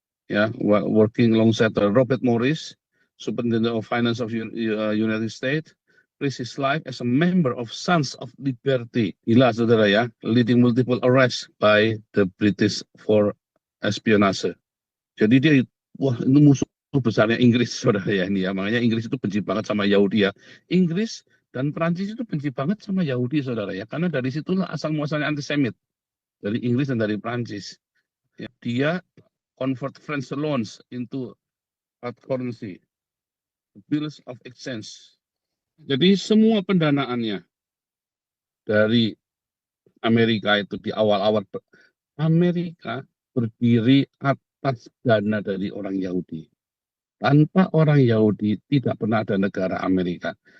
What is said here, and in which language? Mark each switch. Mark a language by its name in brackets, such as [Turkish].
[English] Ya, working alongside Robert Morris, Superintendent of Finance of United States, risked his life as a member of Sons of Liberty. [Indonesian] Gila, saudara, ya, [English] leading multiple arrests by the British for espionage. [Indonesian] Jadi dia, wah, itu musuh besarnya Inggris, saudara, ya, ini ya. Makanya Inggris itu benci banget sama Yahudi, ya. Inggris dan Prancis itu benci banget sama Yahudi, saudara, ya. Karena dari situlah asal muasalnya antisemit. Dari Inggris dan dari Prancis. Ya, dia [English] convert French loans into hard currency, bills of exchange. [Indonesian] Jadi semua pendanaannya dari Amerika itu di awal-awal, Amerika berdiri atas dana dari orang Yahudi. Tanpa orang Yahudi tidak pernah ada negara Amerika.